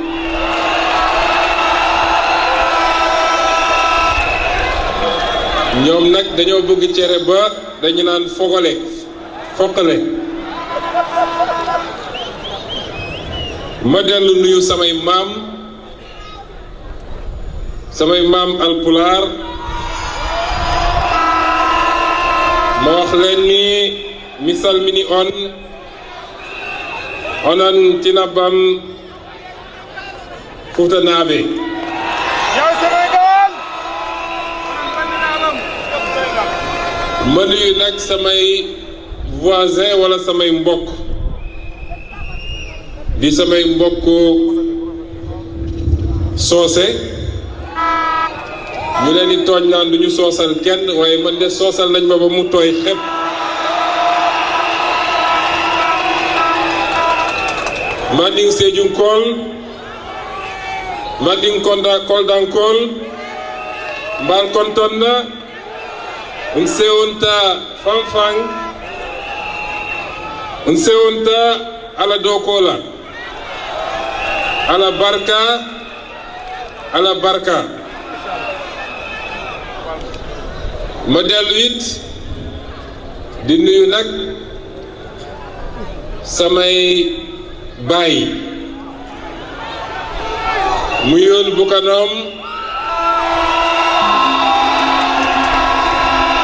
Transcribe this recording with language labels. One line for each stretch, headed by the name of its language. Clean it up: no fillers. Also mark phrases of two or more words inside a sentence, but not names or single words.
Wolof: ñoom nag dañoo bëgg cere ba dañu naan fogale foqale ma dellu nuyu samay maam alpulaar ma wax leen ni
Fula: mi salmini on onon tinabam
Wolof: fuutanaaɓe ma nuyu nag samay voisin wala samay mbokk di samay mbokk soose ñu leen di tooñ naan du ñu soosal kenn waaye man de soosal nañ ma ba mu tooy xepp Manding Sédhiou Kol Manding Koldankol Mbal Kontonna Nsewunta Fanfang Nsewunta ala Dokola ala barka ma dellu it di nuyu nag samay baay mu yoon bu kanam